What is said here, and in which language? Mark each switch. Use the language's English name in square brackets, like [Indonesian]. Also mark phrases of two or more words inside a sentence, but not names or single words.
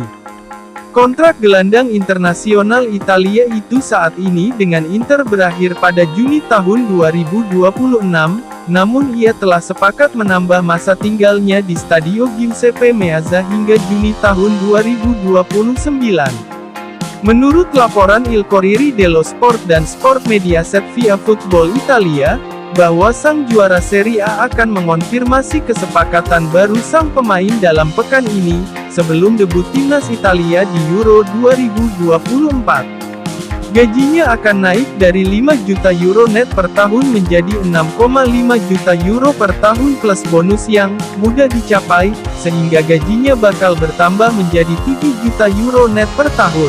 [Indonesian] Kontrak gelandang internasional Italia itu saat ini dengan Inter berakhir pada Juni tahun 2026, namun ia telah sepakat menambah masa tinggalnya di Stadio Giuseppe Meazza hingga Juni tahun 2029. Menurut laporan Il Corriere dello Sport dan Sport Mediaset via Football Italia, bahwa sang juara Serie A akan mengonfirmasi kesepakatan baru sang pemain dalam pekan ini, sebelum debut timnas Italia di Euro 2024. Gajinya akan naik dari 5 juta euro net per tahun menjadi 6,5 juta euro per tahun plus bonus yang mudah dicapai, sehingga gajinya bakal bertambah menjadi 7 juta euro net per tahun.